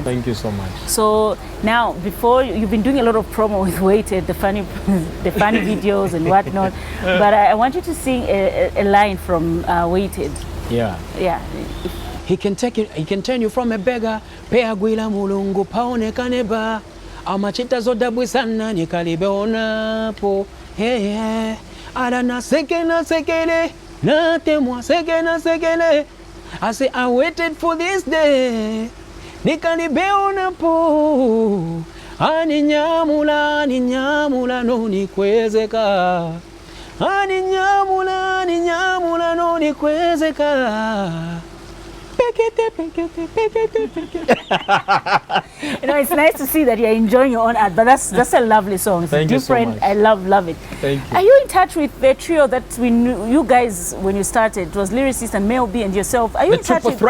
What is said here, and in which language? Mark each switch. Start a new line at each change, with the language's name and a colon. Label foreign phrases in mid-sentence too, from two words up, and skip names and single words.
English: Thank you so much. So now, before you've been doing a lot of promo with Waited, the funny videos and whatnot. But I want you to sing a line from Waited. Yeah. Yeah. He can turn you from a beggar,
Nyanja: pay agwila mulungu paone kaneba. amachita zodabwisa nani kalibeonapo hey, ala na sekele natemwa sekele.
English: I say I waited for this day
Nyanja: nikalibeonapo aninyamula no nikwezeka aninyamula no nikwezeka.
English: It's nice to see that you're enjoying your own art, but that's a lovely song. It's Thank different. You so much. I love it. Thank you. Are you in touch with the trio that we knew you guys when you started? It was lyricist and Mel B and yourself. Are you in touch with